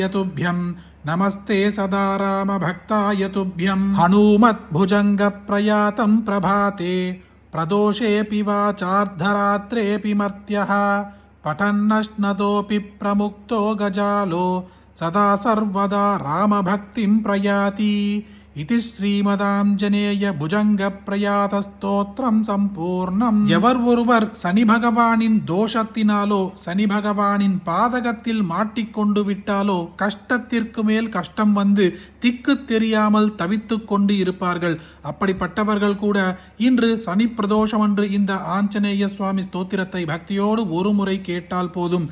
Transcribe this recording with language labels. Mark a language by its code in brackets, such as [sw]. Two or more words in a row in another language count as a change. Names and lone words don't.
[sa] तुभ्यं नमस्ते सदा रामभक्ताय तुभ्यं हनुमद्भुजङ्गप्रयातं प्रभाते प्रदोषेऽपि वा चार्धरात्रेऽपि मर्त्यः पठन्नश्नतोऽपि प्रमुक्तो गजालो सदा सर्वदा रामभक्तिं प्रयाति इति श्रीमदाञ्जनेय भुजंग प्रयात स्तोत्रं सम्पूर्णम्. [ta] எவர் ஒருவர் சனி பகவானின் தோஷத்தினாலோ சனி பகவானின் பாதகத்தில் மாட்டிக்கொண்டு விட்டாலோ கஷ்டத்திற்கு மேல் கஷ்டம் வந்து திக்கு தெரியாமல் தவித்து கொண்டு இருப்பார்கள். அப்படிப்பட்டவர்கள் கூட இன்று சனி பிரதோஷம் அன்று இந்த ஆஞ்சநேய சுவாமி ஸ்தோத்திரத்தை பக்தியோடு ஒரு முறை கேட்டால் போதும்.